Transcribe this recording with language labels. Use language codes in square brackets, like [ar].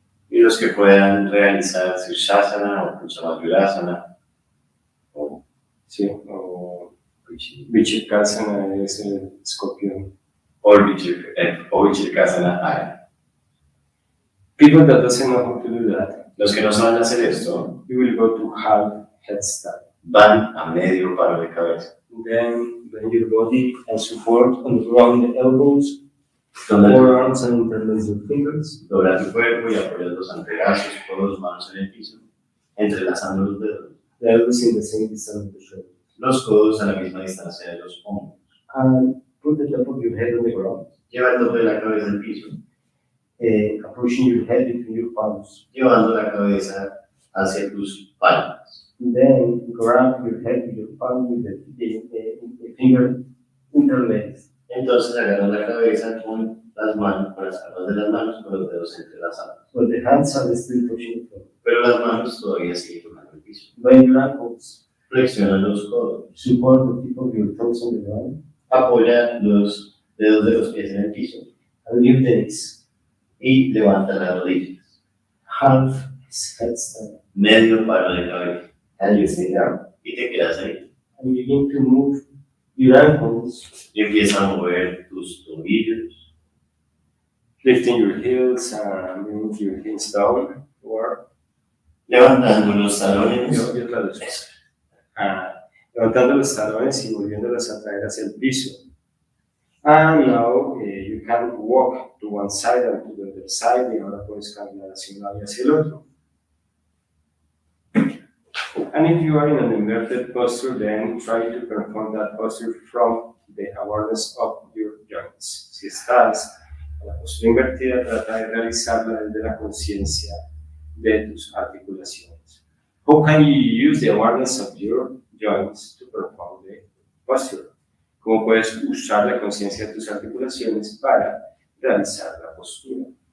[es] Y los que puedan realizar Sirsasana o Pranayama Sí, o Vichirkasana es el escorpión. o Vichirkasana hagan. [en] People that doesn't know how to do that, [es] Los que no saben hacer esto [en] you will go to half headstand. [es] van a medio paro de cabeza. [en] Then bend your body and support on the ground the elbows, [es] Donde [en] forearms and interlace your fingers. [es] dobla tu cuerpo y apoyas los antebrazos, codos, manos en el piso, entrelazando los dedos. [en] The elbows in the same distance of the shoulder. [es] Los codos a la misma distancia de los hombros. [en] And put the top of your head on the ground, [es] Lleva el tope de la cabeza al piso, [en] approaching your head between your palms. [es] llevando la cabeza hacia tus palmas. [en] Then grab your head with your palm with the finger interlaced. [es] Entonces agarras la cabeza con las manos, con las palmas de las manos, con los dedos entrelazados. [en] But the hands are still touching the floor. [es] Pero las manos todavía siguen tocando el piso. [en] Bend your ankles. [es] Flexiona los codos. [en] Support the tip of your toes on the ground. [es] Apoya los dedos de los pies en el piso. [en] And lift the knees. [es] Y levanta las rodillas. [en] Half headstand. [es] Medio paro de cabeza. [en] And you sit down. [es] Y te quedas ahí. [en] And you begin to move your ankles, [es] Y empiezas a mover tus tobillos, [en] lifting your heels and bringing your hands down. Or [es] levantando los talones. yo traduzco. Levantando los talones y volviéndolos a traer hacia el piso. [en] And now you can walk to one side and to the other side, [es] y ahora puedes caminar hacia un lado y hacia el otro. [en] And if you are in an inverted posture, then try to perform that posture from the awareness of your joints. [es] Si estás en la postura invertida, trata de realizarla desde la conciencia de tus articulaciones. [en] How can you use the awareness of your joints to perform the posture? [es] ¿Cómo puedes usar la conciencia de tus articulaciones para realizar la postura?